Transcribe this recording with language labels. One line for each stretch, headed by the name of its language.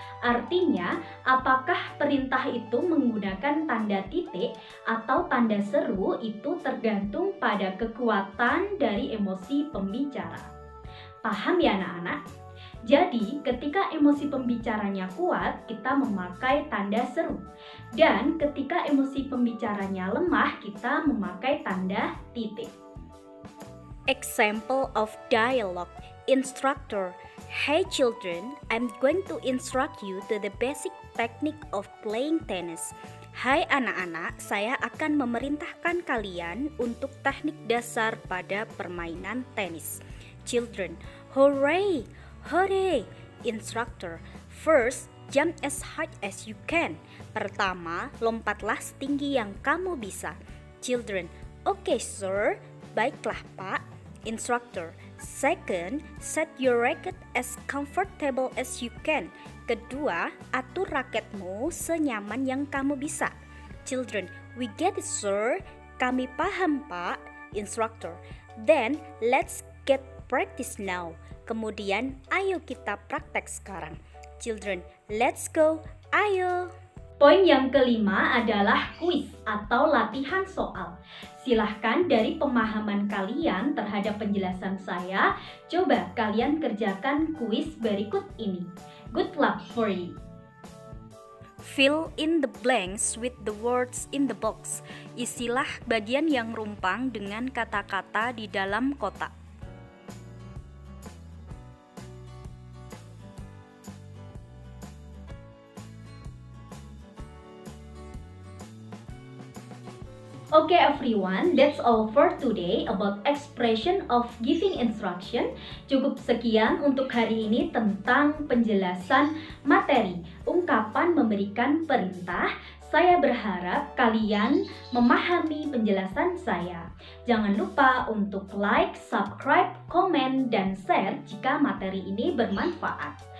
Indonesian: Artinya, apakah perintah itu menggunakan tanda titik atau tanda seru itu tergantung pada kekuatan dari emosi pembicara. Paham ya anak-anak? Jadi, ketika emosi pembicaranya kuat, kita memakai tanda seru. Dan ketika emosi pembicaranya lemah, kita memakai tanda titik.
English: Example of dialogue. Instructor, hey children, I'm going to instruct you to the basic technique of playing tennis.
Indonesian: Hai anak-anak, saya akan memerintahkan kalian untuk teknik dasar pada permainan tenis.
English: Children, hooray! Hooray! Instructor, first, jump as high as you can.
Indonesian: Pertama, lompatlah setinggi yang kamu bisa.
English: Children, okay sir.
Indonesian: Baiklah pak.
English: Instructor, second, set your racket as comfortable as you can.
Indonesian: Kedua, atur raketmu senyaman yang kamu bisa.
English: Children, we get it sir.
Indonesian: Kami paham pak.
English: Instructor, then let's get practice now.
Indonesian: Kemudian, ayo kita praktek sekarang. Children,
English: let's go,
Indonesian: ayo. Poin yang kelima adalah kuis atau latihan soal. Silahkan dari pemahaman kalian terhadap penjelasan saya, coba kalian kerjakan kuis berikut ini.
English: Good luck for you. Fill in the blanks with the words in the box.
Indonesian: Isilah bagian yang rumpang dengan kata-kata di dalam kotak.
English: Okay everyone, that's all for today about expression of giving instruction.
Indonesian: Cukup sekian untuk hari ini tentang penjelasan materi ungkapan memberikan perintah. Saya berharap kalian memahami penjelasan saya. Jangan lupa untuk like, subscribe, komen, dan share jika materi ini bermanfaat.